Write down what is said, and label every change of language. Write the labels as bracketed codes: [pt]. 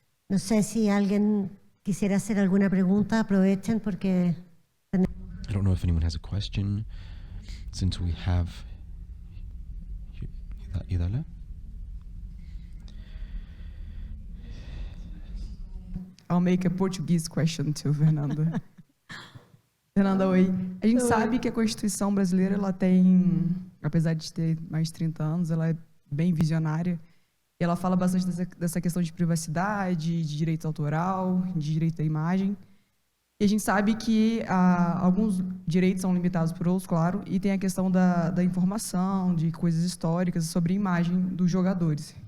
[es] No sé si alguien quisiera hacer alguna pregunta. Aprovechen porque... [en] I don't know if anyone has a question, since we have Idala. I'll make a Portuguese question to Fernanda. [pt] Fernanda, oi. A gente sabe que a Constituição brasileira, ela tem, apesar de ter mais de 30 anos, ela é bem visionária. E ela fala bastante dessa questão de privacidade, de direito autoral, de direito à imagem. E a gente sabe que alguns direitos são limitados por outros, claro, e tem a questão da informação, de coisas históricas sobre a imagem dos jogadores.